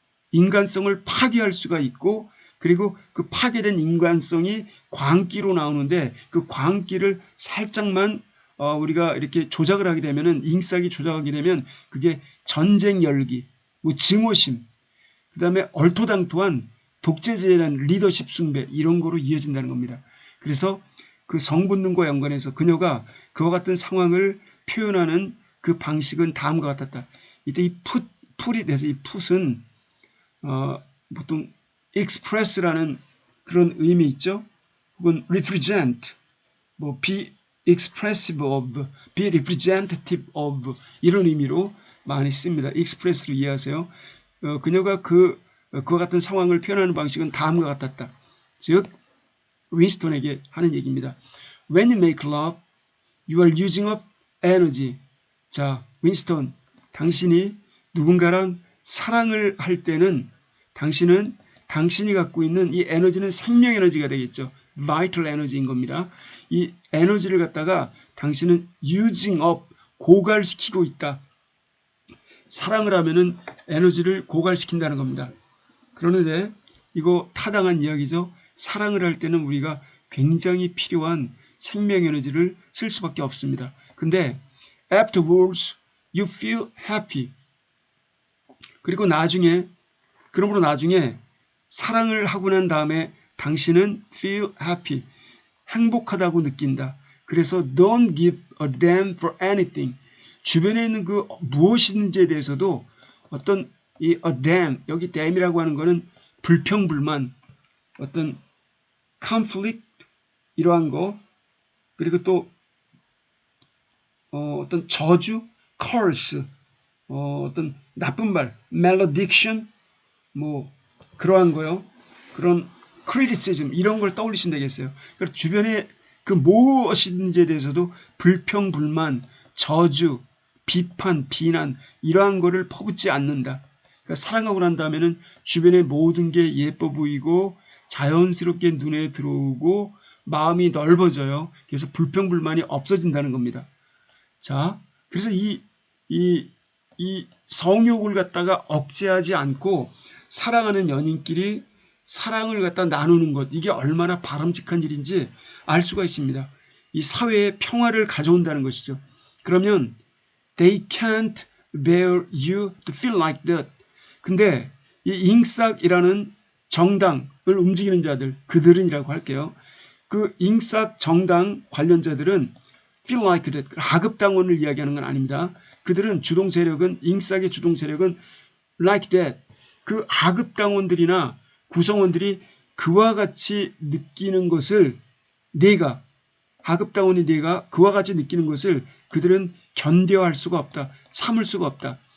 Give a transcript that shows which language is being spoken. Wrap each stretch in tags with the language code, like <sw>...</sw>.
<ko>인간성을 파괴할 수가 있고 그리고 그 파괴된 인간성이 광기로 나오는데 그 광기를 살짝만 우리가 이렇게 조작을 하게 되면은 잉싹이 조작하게 되면 그게 전쟁 열기, 뭐 증오심, 그 다음에 얼토당토한 독재자에 대한 리더십 숭배 이런 거로 이어진다는 겁니다. 그래서 그 성본능과 연관해서 그녀가 그와 같은 상황을 표현하는 그 방식은 다음과 같았다. 이때 이 풀이 돼서 이 풋은 보통 express라는 그런 의미 있죠. 혹은 represent, 뭐</ko> <en>be expressive of, be representative of</en> <ko>이런 의미로 많이 씁니다. express로 이해하세요. 그녀가 그와 같은 상황을 표현하는 방식은 다음과 같았다. 즉 윈스턴에게 하는 얘기입니다.</ko> <en>When you make love, you are using up energy.</en> <ko>자, 윈스턴, 당신이 누군가랑 사랑을 할 때는 당신이 갖고 있는 이 에너지는 생명 에너지가 되겠죠. vital 에너지인 겁니다. 이 에너지를 갖다가 당신은</ko> <en>using up,</en> <ko>고갈시키고 있다. 사랑을 하면은 에너지를 고갈시킨다는 겁니다. 그런데 이거 타당한 이야기죠. 사랑을 할 때는 우리가 굉장히 필요한 생명 에너지를 쓸 수밖에 없습니다. 근데</ko> <en>afterwards you feel happy.</en> <ko>그리고 나중에 사랑을 하고 난 다음에 당신은</ko> <en>feel happy.</en> <ko>행복하다고 느낀다. 그래서</ko> <en>don't give a damn for anything.</en> <ko>주변에 있는 그 무엇이든지에 대해서도 어떤 이</ko> <en>a damn,</en> <ko>여기 damn이라고 하는 거는 불평불만, 어떤 conflict 이러한 거, 그리고 또 어떤 저주, curse, 어떤 나쁜 말, malediction, 뭐 그러한 거요. 그런 criticism 이런 걸 떠올리시면 되겠어요. 그래서 주변에 그 무엇인지에 대해서도 불평불만, 저주, 비판, 비난 이러한 거를 퍼붓지 않는다. 그러니까 사랑하고 난 다음에는 주변의 모든 게 예뻐 보이고 자연스럽게 눈에 들어오고 마음이 넓어져요. 그래서 불평불만이 없어진다는 겁니다. 자, 그래서 이 성욕을 갖다가 억제하지 않고 사랑하는 연인끼리 사랑을 갖다 나누는 것, 이게 얼마나 바람직한 일인지 알 수가 있습니다. 이 사회에 평화를 가져온다는 것이죠.</ko> <en>그러면 they can't bear you to feel like that.</en> <ko>근데 이 잉싹이라는 정당을 움직이는 자들, 그들은이라고 할게요. 그 잉싹 정당 관련자들은</ko> <en>feel like that,</en> <ko>하급당원을 이야기하는 건 아닙니다. 그들은 주동 세력은, 잉싹의 주동 세력은</ko> <en>like that,</en> <ko>그 하급당원들이나 구성원들이 그와 같이 느끼는 것을, 내가 하급당원이 내가 그와 같이 느끼는 것을 그들은 견뎌할 수가 없다, 참을 수가 없다.</ko>